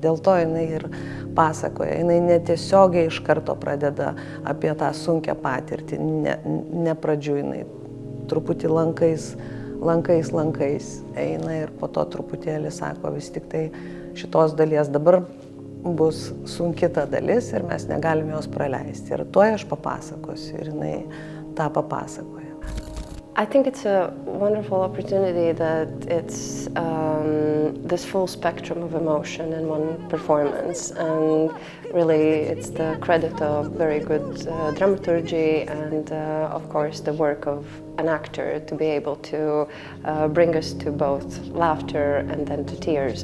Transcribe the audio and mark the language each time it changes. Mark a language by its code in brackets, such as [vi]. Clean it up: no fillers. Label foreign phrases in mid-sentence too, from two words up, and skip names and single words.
[lt] Dėl to jinai ir pasakoja, jinai netiesiogiai iš karto pradeda apie tą sunkią patirtį, ne pradžių jinai truputį lankais eina ir po to truputėlį sako, vis tik tai šitos dalies dabar bus sunki ta dalis ir mes negalim jos praleisti. Ir tuo aš papasakosiu ir jinai tą papasakoja. [en] I think it's a wonderful opportunity that it's this full spectrum of emotion in one performance, and really it's the credit of very good dramaturgy and of course the work of an actor to be able to bring us to both laughter and then to tears.